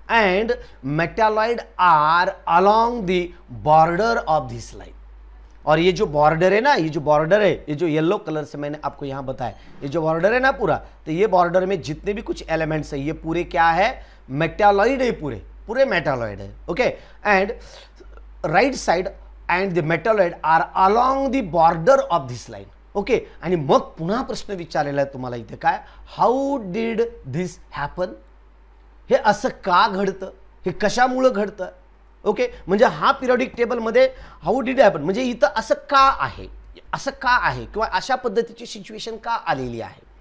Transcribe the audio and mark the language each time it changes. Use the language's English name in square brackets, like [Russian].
[English] And metalloid are along the border of this line. [Hindi] और ये जो बॉर्डर है ना, ये जो बॉर्डर है, ये जो येलो कलर से मैंने आपको यहां बताया, ये जो बॉर्डर है ना पूरा, तो ये बॉर्डर में जितने भी कुछ एलिमेंट्स है ये पूरे क्या है, मेटालॉइड है, पूरे पूरे मेटालॉइड है. [English] Okay, and right side and the metalloid are along the border of this line. [Marathi] Okay, आणि मग पुन्हा प्रश्न विचारलेला आहे तुम्हाला इथे काय, [English] How did this happen. [Marathi] हे असं का घडतं, हे कशामुळे घडतं. ओके, म्हणजे हा पिरियोडिक टेबल मध्ये [English] how did happen [Marathi] म्हणजे इथं असं का आहे, असं का आहे किंवा अशा पद्धतीची सिच्युएशन का आलेली आहे.